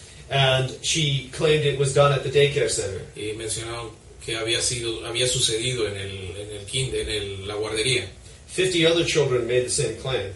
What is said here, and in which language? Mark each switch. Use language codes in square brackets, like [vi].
[en] And she claimed it was done at the daycare center. [es] y mencionaron que había sucedido en la guardería, [en] 50 other children made the same claim.